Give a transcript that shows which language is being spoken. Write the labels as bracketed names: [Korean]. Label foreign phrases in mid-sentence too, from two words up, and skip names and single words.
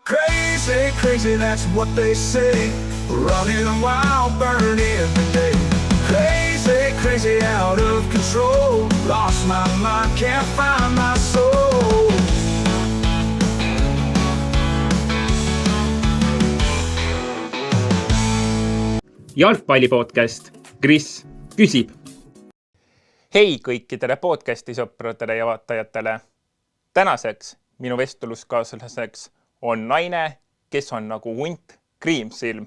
[English] Crazy, crazy, that's what they say. Running wild, burning every day. Crazy, crazy, out of control. Lost my mind, can't find my soul. [Estonian] Jalgpallipodcast. Kris küsib. Hei kõikidele podcasti sõpradele ja vaatajatele. Tänaseks minu vestluskaaslaseks on naine, kes on nagu hunt kriimsilm.